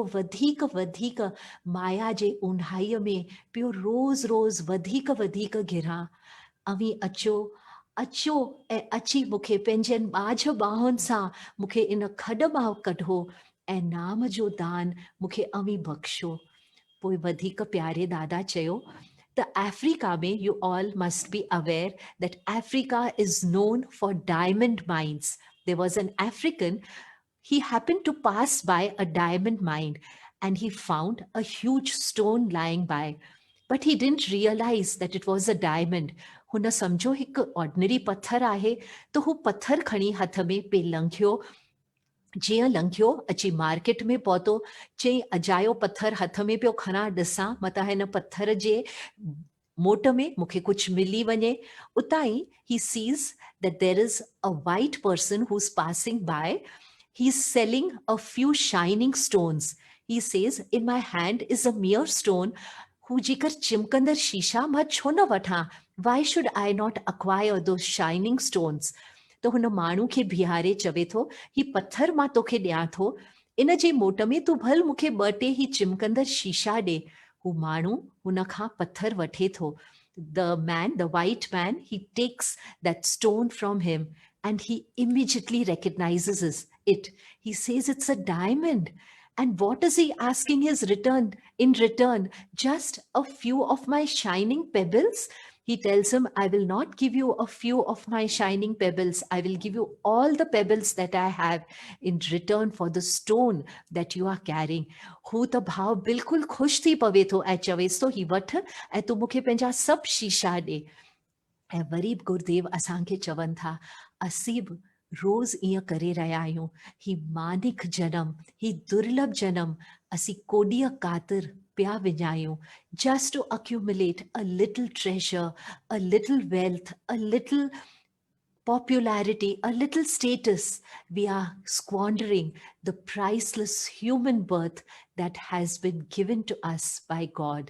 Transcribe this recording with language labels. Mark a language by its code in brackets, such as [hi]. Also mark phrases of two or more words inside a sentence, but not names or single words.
[sd] वधीक वधीक माया जे ऊंढाईअ में पियो रोज़ वधीक घिरां अवी अचो अचो ऐं अची मूंखे पंहिंजनि ॿाझ ॿाहुनि सां मूंखे इन खॾ मां कढो ऐं नाम जो दान मूंखे अवी बख़्शो पोइ वधीक प्यारे दादा चयो त अफ्रीका में [en] you all must be aware that Africa is known for diamond mines there was an African he happened to pass by a diamond mine and he found a huge stone lying by but he didn't realize that it was a diamond [sd] हुन सम्झो हिकु ऑर्डिनरी पत्थर आहे त हू पत्थर खणी हथ में पे लंघियो जीअं लंघियो अची मार्केट में पहुतो चई अजायो पत्थर हथ में पियो खणा ॾिसां मतां हिन पत्थर जे मोट में मूंखे कुझु मिली वञे उतां ई [en] he sees that there is a white person who's passing by. He's selling a few shining stones. He says, in my hand is a mere stone. [sd] हू जेकर चिमकंदड़ शीशा मां छो न वठां? [en] Why should I not acquire those shining stones? [sd] त हुन माण्हू खे बीहारे चवे थो ही पत्थर मां तोखे ॾियां थो इन जे मोट में तूं भल मूंखे ॿ टे ही चिमकंदड़ शीशा ॾे हू माण्हू हुन खां पत्थर वठे थो [en] the white man, he takes that stone from him and he immediately recognizes it. He says it's a diamond. And what is he asking in return? Just a few of my shining pebbles? He tells him, I will not give you a few of my shining pebbles. I will give you all the pebbles that I have in return for the stone that you are carrying. [sd] हू त भाव बिल्कुलु ख़ुशि थी पवे थो ऐं चवेसि थो ही वठ ऐं तूं मूंखे पंहिंजा सभु शीशा ॾे ऐं वरी बि गुरुदेव असांखे चवनि था असीं बि रोज़ ईअं करे रहिया आहियूं ही मानिक जनम ही दुर्लभ जनम असीं कोॾीअ क़ातिर पिया विञायूं [en] just to accumulate a little treasure, a little wealth, a little popularity, a little status. We are squandering the priceless human birth that has been given to us by God.